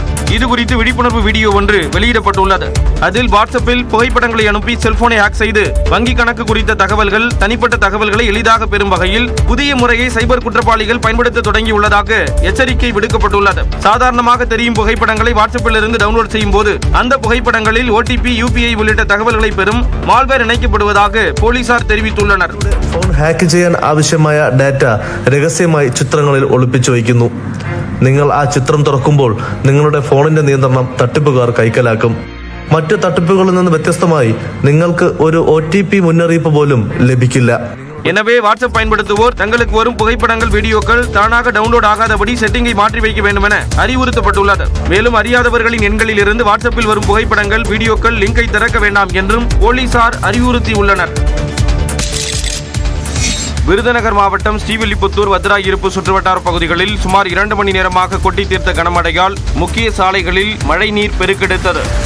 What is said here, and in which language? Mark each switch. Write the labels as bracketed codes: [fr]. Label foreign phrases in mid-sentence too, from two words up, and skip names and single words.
[ta] இதுகுறித்து விழிப்புணர்வு வீடியோ ஒன்று வெளியிடப்பட்டுள்ளது. அதில் வாட்ஸ்அப்பில் புகைப்படங்களை அனுப்பி செல்போனை ஹேக் செய்து வங்கி கணக்கு குறித்த தகவல்கள், தனிப்பட்ட தகவல்களை எளிதாக பெறும் வகையில் புதிய முறையை சைபர் குற்றவாளிகள் பயன்படுத்த தொடங்கியுள்ளதாக எச்சரிக்கை விடுக்கப்பட்டுள்ளது. சாதாரணமாக தெரியும் புகைப்படங்களை வாட்ஸ்அப்பில் இருந்து டவுன்லோட் செய்யும் போது அந்த புகைப்படங்களில் OTP, UPI உள்ளிட்ட தகவல்களை பெறும் மால்வேர் இணைக்கப்படுவதாக போலீசார் தெரிவித்துள்ளனர். [ml] ഫോൺ ഹാക്ക് ചെയ്യാൻ ആവശ്യമായ ഡാറ്റ രഹസ്യമായി ചിത്രങ്ങളിൽ ഒളിപ്പിച്ചു വയ്ക്കുന്നു. നിങ്ങൾ ആ ചിത്രം തുറക്കുമ്പോൾ നിങ്ങളുടെ ഫോണിന്റെ നിയന്ത്രണം തട്ടിപ്പുകാർ കൈക്കലാക്കും. മറ്റ് തട്ടിപ്പുകളിൽ നിന്ന് വ്യത്യസ്തമായി നിങ്ങൾക്ക് ഒരു OTP മുന്നറിയിപ്പ് പോലും ലഭിക്കില്ല. [ta] எனவே வாட்ஸ்அப் பயன்படுத்துவோர் தங்களுக்கு வரும் புகைப்படங்கள், வீடியோக்கள் தானாக டவுன்லோட் ஆகாதபடி செட்டிங்கை மாற்றி வைக்க வேண்டும் என அறிவுறுத்தப்பட்டுள்ளது. மேலும் அறியாதவர்களின் எண்களில் இருந்து வாட்ஸ்அப்பில் வரும் புகைப்படங்கள், வீடியோக்கள் லிங்கை திறக்க வேண்டாம் என்றும் போலீசார் அறிவுறுத்தியுள்ளனர். விருதுநகர் மாவட்டம் ஸ்ரீவில்லிபுத்தூர், வத்திராயிருப்பு சுற்றுவட்டார பகுதிகளில் சுமார் 2 மணி நேரமாக கொட்டி தீர்த்த கனமழையால் முக்கிய சாலைகளில் மழைநீர் பெருக்கெடுத்தது.